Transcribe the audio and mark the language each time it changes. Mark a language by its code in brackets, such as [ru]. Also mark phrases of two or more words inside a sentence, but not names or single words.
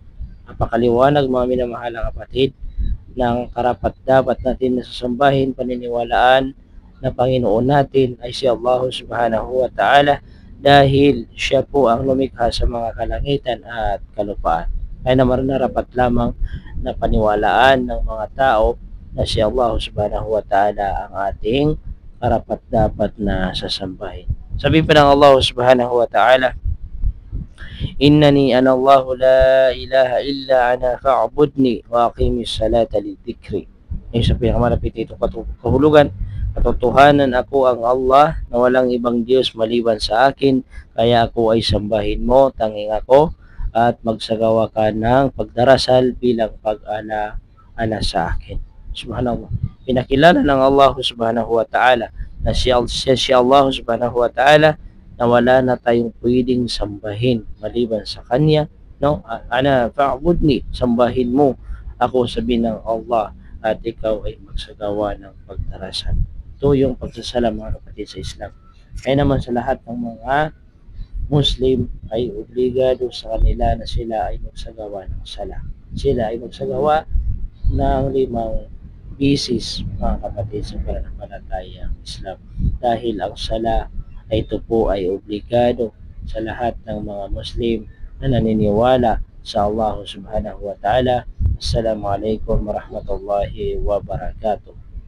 [tl] Napakaliwanag, mga minamahal na kapatid, ng karapat-dapat natin na sasambahin, paniniwalaan na Panginoon natin ay si [ar] الله سبحانه وتعالى [tl] dahil siya po ang lumikha sa mga kalangitan at kalupaan. Kaya naman narapat lamang na paniwalaan ng mga tao na si [ar] الله سبحانه وتعالى [tl] ang ating karapat-dapat na sasambahin. Sabi pa ng [ar] الله سبحانه وتعالى، إنني أنا الله لا إله إلا أنا فاعبدني وأقم الصلاة لذكري. [tl] Ngayon sa pinakamalapit itong kahulugan, katotohanan ako ang Allah na walang ibang Diyos maliban sa akin, kaya ako ay sambahin mo, tanging ako, at magsagawa ka ng pagdarasal bilang pag-ana sa akin. Subhanallah. Pinakilala ng [ar] الله سبحانه وتعالى [tl] na si [ar] الله سبحانه وتعالى [tl] na wala na tayong pwedeng sambahin maliban sa Kanya, no? [ar] أنا فاعبدني, [tl] sambahin mo ako, sabi ng Allah, at ikaw ay magsagawa ng pagdarasal. Ito yung pagsasala, mga kapatid sa Islam. Kaya naman sa lahat ng mga Muslim ay obligado sa kanila na sila ay magsagawa ng sala. Sila ay magsagawa ng 5 bisis, mga kapatid sa pananampalatayang Islam. Dahil ang sala ay ito po ay obligado sa lahat ng mga Muslim na naniniwala sa [ar] الله سبحانه وتعالى. السلام عليكم ورحمة الله وبركاته.